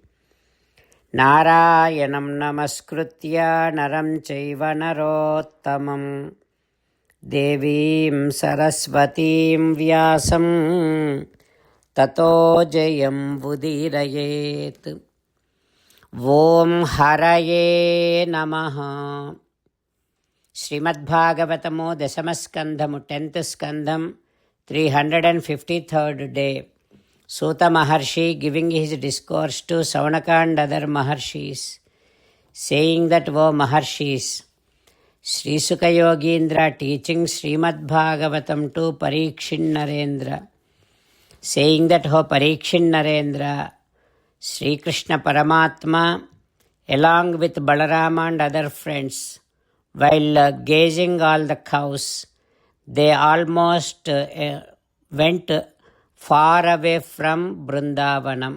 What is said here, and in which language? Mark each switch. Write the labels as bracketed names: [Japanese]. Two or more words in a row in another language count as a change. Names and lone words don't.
[Sanskrit] नारायणं नमस्कृत्य नरं चैव नरोत्तमम् देवीं सरस्वतीं व्यासं ततो जयम् उदीरयेत्. ओं हरये नमः. [English] Srimad Bhagavatamo Dasamaskandhamu 10th Skandham 353rd day. Suta Maharshi giving his discourse to Savanaka and other Maharshis, saying that, O Maharshis, Sri Sukha Yogindra teaching Srimad Bhagavatam to Parikshin Narendra, saying that, O Parikshin Narendra, Sri Krishna Paramatma, along with Balarama and other friends, while gazing all the cows, they almost went far away from Vrindavanam.